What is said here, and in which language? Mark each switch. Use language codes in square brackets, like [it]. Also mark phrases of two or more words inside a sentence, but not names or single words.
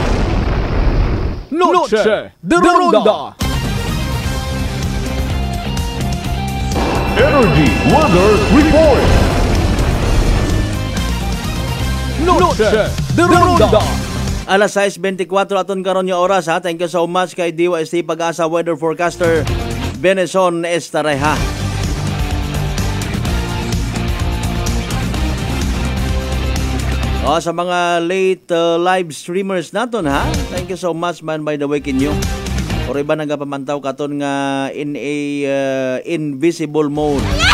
[en] Noche de Ronda. Energy Weather Report. Noche de Ronda. [hil] Alas 6:24 aton karon nga oras ha. [en] Thank you so much kay DYST Pag-asa weather forecaster Benison Estareja. [hil] Sa mga [en] late live streamers [hil] naton ha. [en] Thank you so much man by the way kinyo. [hil] Or iba nagapamantaw katon nga [en] in a invisible mode.